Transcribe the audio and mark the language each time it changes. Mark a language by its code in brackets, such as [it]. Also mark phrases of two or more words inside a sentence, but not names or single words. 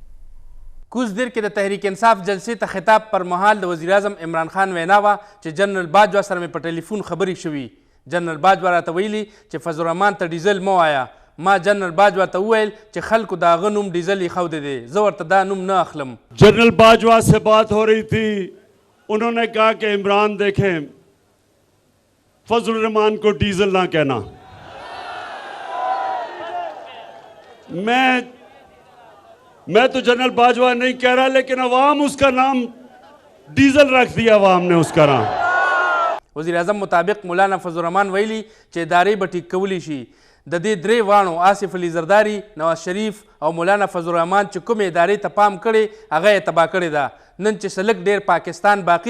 [ps] کوزدر کې د تحریک انصاف جلسې ته خطاب پر مهال د وزیر اعظم عمران خان وینا وه چې جنرال باجوه سره مې په ټلیفون خبرې شوي. جنرال باجوه راته ویلي چې فضل الرحمان ته ډیزل مه وایه. ما جنرال باجوه ته وویل چې خلکو د هغه نوم ډیزل ایښودی دی، زه ورته دا نوم نه اخلم. [ur] جنرل باجوه سے بات ہو رہی تھی. انہوں نے کہا کہ عمران دیکھیں فضل الرحمان کو ڈیزل نہ کہنا. میں تو جنرل باجوہ نہیں کہہ رہا لیکن عوام اس کا نام ڈیزل رکھ دیا. عوام نے اس کا نام. [ps] وزیر اعظم مطابق مولانا فضل الرحمان ویلي چې ادارې به ټیک کولی شي. د دې درې واړو آصف علي زرداري، نواز شریف او مولانا فضل الرحمان چې کومې ادارې ته پام کړی هغه یې تباه کړې ده. نن چې سلک ډیر پاکستان باقي